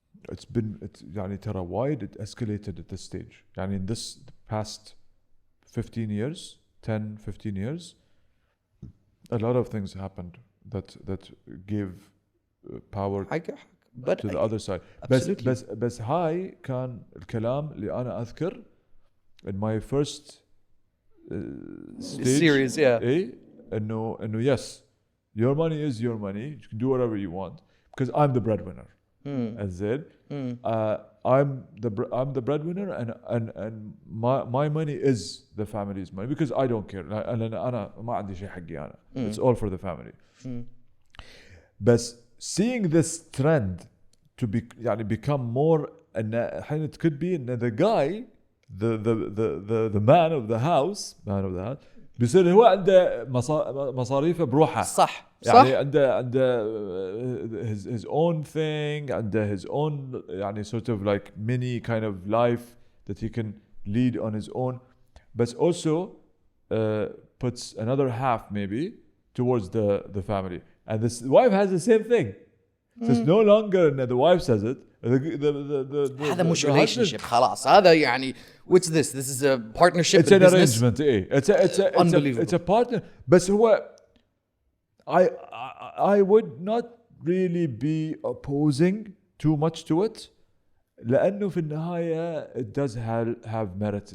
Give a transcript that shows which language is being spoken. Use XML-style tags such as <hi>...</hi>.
<en>It's</en> <ar>يعني ترى</ar> <en>wide it escalated at this stage. يعني in this past 15 years, 10-15 years, a lot of things happened that gave power to the other side.</en> <ar>بس هاي كان الكلام اللي أنا أذكر</ar> <en>in my first stage series, yeah. إنه yes, your money is your money. You can do whatever you want because I'm the breadwinner. As said, I'm the breadwinner, and my money is the family's money because I don't care.</en> <ar>أنا ما عندي شيء حقي أنا.</ar> <en>It's all for the family. But seeing this trend to become more, and it could be the guy, the man of the house,</en> <ar>بيصير هو عنده مصاريفه بروحه. صح. يعني عنده</ar> <en>his own thing, عنده his own يعني sort of like mini kind of life that he can lead on his own, but also puts another half maybe towards the family. And this wife has the same thing. So it's no longer the wife says it.</en> <ar>هذا مش relationship خلاص. هذا يعني</ar> <en>what's this? This is a partnership. It's an arrangement. It's a partner. But هو I would not really be opposing too much to it.</en> <ar>لأنه في النهاية</ar> <en>it does have merit.</en>